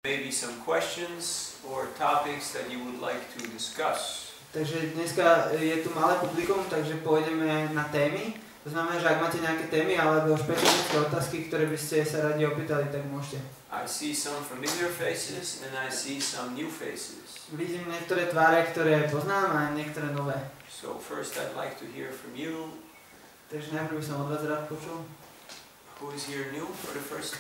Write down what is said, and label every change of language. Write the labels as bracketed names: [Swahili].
[English] Maybe some questions or topics that you would like to discuss. [Slovak] Takže dneska je tu malé publikum, takže pôjdeme na témy. To znamená, že ak máte nejaké témy alebo špecifické otázky, ktoré by ste sa radi opýtali, tak môžete. [English] I see some familiar faces and I see some new faces. [Slovak] Vidím niektoré tváre, ktoré poznám a niektoré nové. [English] So first I'd like to hear from you. [Slovak] Takže najprv by som od vás rád počul. [English] Who is here new for the first time?